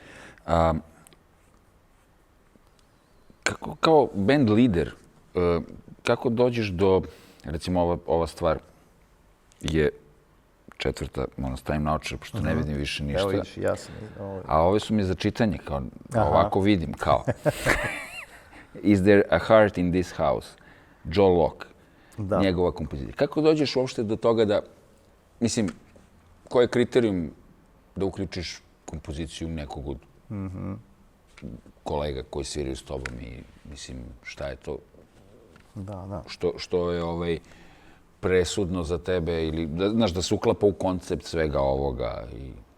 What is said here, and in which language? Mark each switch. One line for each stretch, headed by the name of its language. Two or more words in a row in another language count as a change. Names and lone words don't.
Serbian: Kako kao band lider, kako dođeš do, recimo ova stvar je četvrta, moram stavim naočar, pošto ne vidim više ništa. Evo vidiš, ja sam. A ove su mi za čitanje, kao ovako vidim, kao.
English: Is there a heart in this house?
Serbian: Joe Locke, njegova kompozicija. Kako dođeš uopšte do toga da, mislim, koji je kriterijum da uključiš kompoziciju nekog od kolega koji sviraju s tobom i, mislim, šta je to? Da. Što je presudno za tebe ili, znaš, da se uklapa u koncept svega ovoga i...